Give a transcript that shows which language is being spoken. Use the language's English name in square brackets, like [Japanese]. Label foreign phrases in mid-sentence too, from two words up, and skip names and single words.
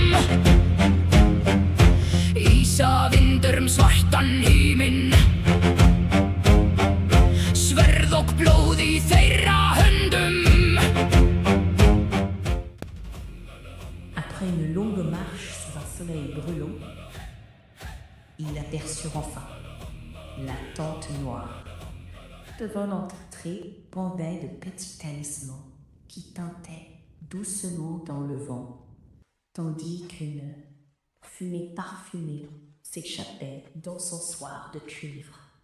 [Icelandic] Ísavindur svartan himinn Sverð og blóð í þeirra höndum [French] Après une longue marche sous un soleil brûlant, ils aperçurent enfin la tente noire. Devant l'entrée pendaient de petits talismans qui tintaient doucement dans le vent, tandis qu'une fumée parfumée s'échappait d'encensoirs de cuivre.